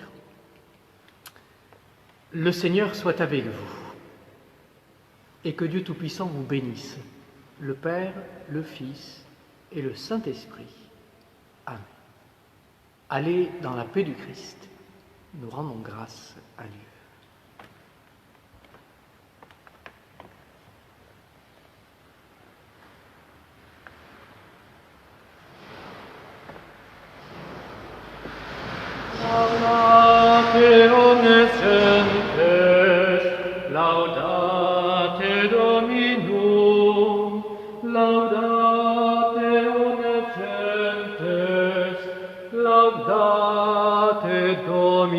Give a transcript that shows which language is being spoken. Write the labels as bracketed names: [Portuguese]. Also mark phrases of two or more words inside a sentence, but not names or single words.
[French] Le Seigneur soit avec vous et que Dieu Tout-Puissant vous bénisse, le Père, le Fils et le Saint-Esprit. Amen. Allez dans la paix du Christ. Nous rendons grâce à Dieu. [Latin] Laudate omniscientes, laudate Dominum, laudate omniscientes, laudate Dominum.